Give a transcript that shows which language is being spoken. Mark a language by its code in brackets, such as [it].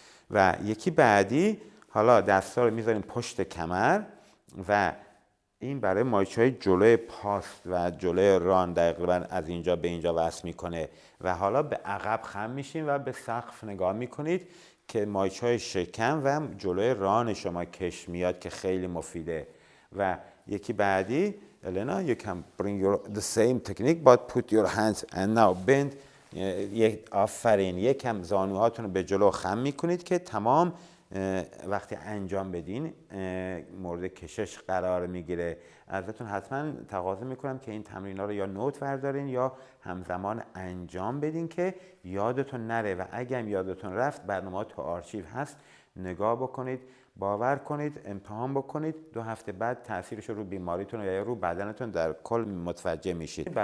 [fa] و یکی بعدی، حالا دستا رو میذاریم پشت کمر و این برای مایچه‌های جلوی پاست و جلوی ران تقریبا از اینجا به اینجا وصل میکنه و حالا به عقب خم میشین و به سقف نگاه میکنید که مایچه‌های شکم و جلوی ران شما کش میاد که خیلی مفیده. و یکی بعدی [en] Elena, you can bring the same technique but put your hands and now bend. [fa] آفرین. یکم زانوهاتون رو به جلو خم میکنید که تمام وقتی انجام بدین مورد کشش قرار میگیره. ازتون حتما تقاضا میکنم که این تمرین‌ها رو یا نوت بردارین یا همزمان انجام بدین که یادتون نره و اگه هم یادتون رفت برنامه تو آرشیو هست، نگاه بکنید، باور کنید، امتحان بکنید، 2 هفته بعد تاثیرش رو بیماریتون یا رو بدنتون در کل متوجه میشید.